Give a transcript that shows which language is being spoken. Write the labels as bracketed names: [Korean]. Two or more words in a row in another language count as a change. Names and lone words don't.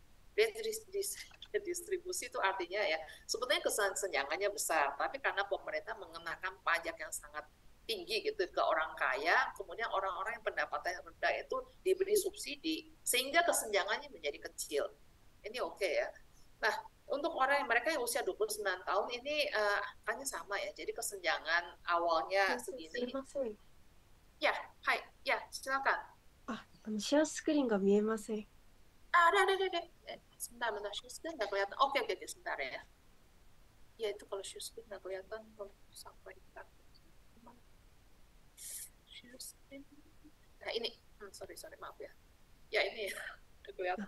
[Indonesian] Redistribusi itu artinya ya sebetulnya kesenjangannya besar, tapi karena pemerintah mengenakan pajak yang sangat tinggi gitu ke orang kaya, kemudian orang-orang yang pendapatannya rendah itu diberi subsidi sehingga kesenjangannya menjadi kecil. Ini oke ya. Nah, untuk orang yang mereka yang usia 29 tahun ini angkanya sama ya. Jadi kesenjangan awalnya segini. Ya, hai. Ya, silakan. [Japanese] シェアスクリーンが見えません。 [Indonesian] Ada. Sebentar, [English] share screen [Indonesian] nggak kelihatan. Oke, sebentar ya. Ya, itu kalau [English] share screen [Indonesian] nggak kelihatan, kalau sampai [English] share screen. [Indonesian] Nah, ini. Sorry, maaf ya. Ya, ini ya. Kelihatan.